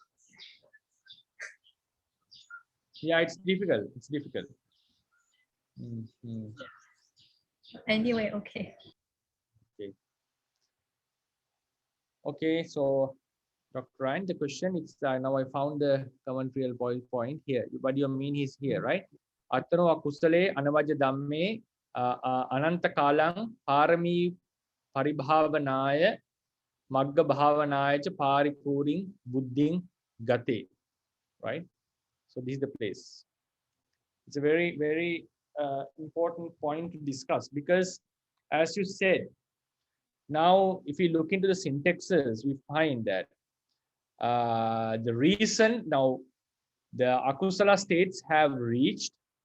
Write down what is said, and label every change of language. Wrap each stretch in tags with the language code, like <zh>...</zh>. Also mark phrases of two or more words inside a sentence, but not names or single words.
<en>Yeah, it's difficult. It's difficult. Anyway, okay. Okay, so Dr. Ryan, the question is now I found the commentary point here. What you mean is here, right?</en> <pi>Attano akusale anavajya dhamme ananta kalang parami paribhavanaya magga bhavanaya cha paripuring buddhing gate, right?</pi> <en>So this is the place. It's a very, very important point to discuss because as you said, now if you look into the syntaxes, we find that the reason now the akusala states have reached</en>